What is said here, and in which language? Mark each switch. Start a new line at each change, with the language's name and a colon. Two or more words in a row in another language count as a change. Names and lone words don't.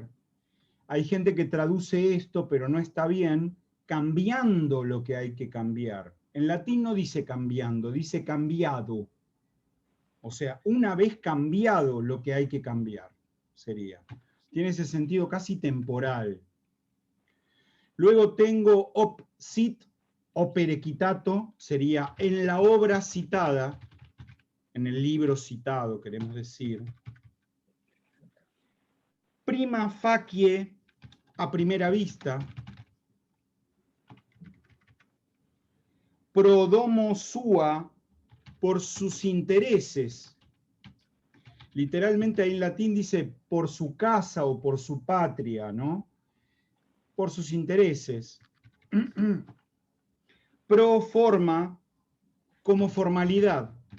Spanish: Hay gente que traduce esto, pero no está bien, cambiando lo que hay que cambiar. En latín no dice cambiando, dice cambiado. O sea, una vez cambiado lo que hay que cambiar, sería. Tiene ese sentido casi temporal. Luego tengo
Latin: op sit, opere citato,
Spanish: sería en la obra citada, en el libro citado, queremos decir.
Latin: Prima facie,
Spanish: a primera vista.
Latin: Pro domo sua,
Spanish: por sus intereses. Literalmente ahí en latín dice por su casa o por su patria, ¿no? Por sus intereses.
Latin: Pro forma,
Spanish: como formalidad.